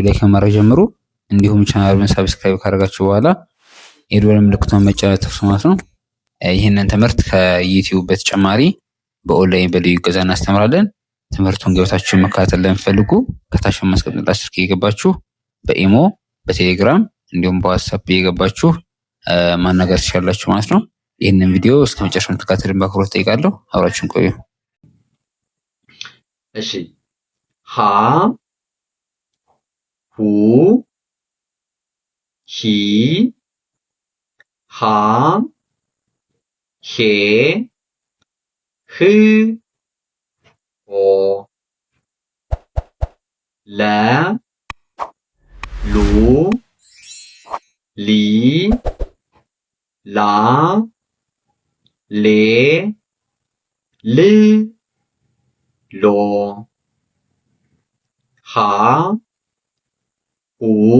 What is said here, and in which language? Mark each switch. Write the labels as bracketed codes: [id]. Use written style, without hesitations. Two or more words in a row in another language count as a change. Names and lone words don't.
[am] ላይ ከማድረግ ጀምሩ። እንዲሁም ቻናሉን ሰብስክራይብ ካደረጋችሁ በኋላ የደወል ምልክቱን መጫን አትርሱ ማለት ነው። ይህንን ትምህርት ከዩቲዩብ በተጨማሪ በኦንላይን በልዩ እገዛ እናስተምራለን። ትምህርቱን ገብታችሁ መከታተል ለምትፈልጉ ከታች በማስቀመጥላችሁ ስልክ እየገባችሁ በኢሞ በቴሌግራም እንዲሁም በዋትስአፕ እየገባችሁ ማናገር ትችላላችሁ ማለት ነው። ይህንን ቪዲዮ እስከ መጨረሻው እንድትከታተሉን በአክብሮት እጠይቃለሁ። አብራችሁን ቆዩ። እሺ ሀ ሁ ሂ ሃ ሄ ህ ሆ ለ ሉ ሊ ላ ሌ ል ሎ ሀ ሁ